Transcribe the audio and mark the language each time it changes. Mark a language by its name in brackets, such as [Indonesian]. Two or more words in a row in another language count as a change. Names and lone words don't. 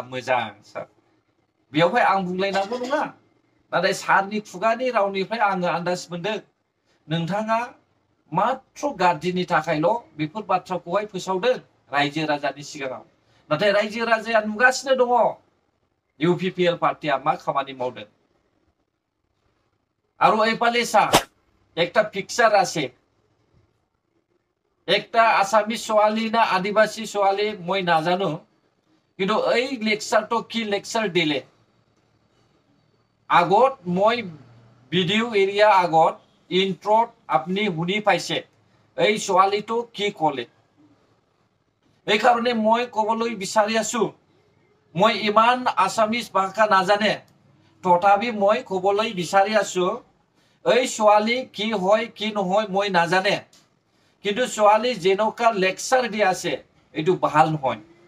[Bodo] मोजां सार बेयावहाय आं बुंलायनांगौ नङा नाथाय सारनि खुगानि रावनिफ्राय आङो आन्दाज मोनदों नोंथाङा मात्र गादिनि थाखायल' बेफोर बाथ्राखौहाय फोसावदों रायजो राजानि सिगाङाव नाथाय रायजो राजाया नुगासिनो दङ इउपिपिएल पार्टिया मा खामानि मावदों आरो एपाले सार [Assamese] একটা পিকচার আছে একটা আসামি ছোৱালী না আদিবাসী ছোৱালী মই নাজানো কিন্তু এই লেকচারটো কি লেকচার দিলে আগত মই ভিডিও এরিয়া আগত ইন্ট্রোত আপনি শুনি পাইছে এই ছোৱালীটো কি কলে এই কারণে মই কবলৈ বিচাৰি আছো মই ইমান আসামিজ ভাষা নাজানে তথাপি মই কবলৈ বিচাৰি আছো এই ছোৱালী কি হয় কি নহয় মই নাজানে কিন্তু ছোৱালী যেনেকা লেকচাৰ দি আছে এইটো ভাল নহয়